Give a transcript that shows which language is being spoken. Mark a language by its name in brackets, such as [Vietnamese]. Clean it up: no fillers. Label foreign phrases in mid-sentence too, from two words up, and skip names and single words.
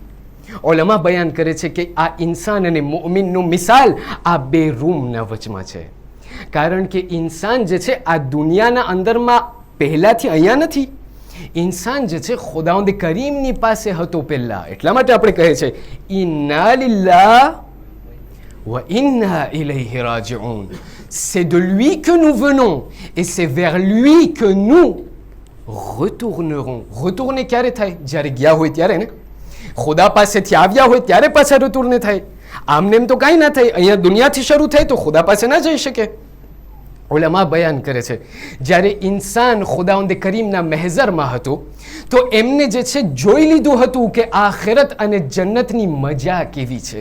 [Gujarati] ઓલમા બયાન કરે છે કે આ ઇન્સાન અને મોમિનનું મિસાલ આ બે રૂમના વચમાં છે, કારણ કે ઇન્સાન જે છે આ દુનિયાના અંદરમાં પહેલાથી અહીંયા નથી. ઇન્સાન જે છે ખુદાવંદ કરીમની પાસે હતો પહેલા. એટલા માટે આપણે કહે છે [Arabic] إنا لله وإنا إليه راجعون. [French] C'est de lui que nous venons et c'est vers lui que nous retournerons. [Gujarati] Retourner ક્યારે થાય? જ્યારે ગયા હોય ત્યારે ને. ખુદા પાસેથી આવ્યા હોય ત્યારે પાછા રટૂરને થાય. આમને એમ તો કાંઈ ના થાય. અહીંયા દુનિયાથી શરૂ થાય તો ખુદા પાસે ના જઈ શકે. ઉલમા બયાન કરે છે જ્યારે ઇન્સાન ખુદાવંદ કરીમના મહેઝરમાં હતો તો એમને જે છે જોઈ લીધું હતું કે આખિરત અને જન્નતની મજા કેવી છે.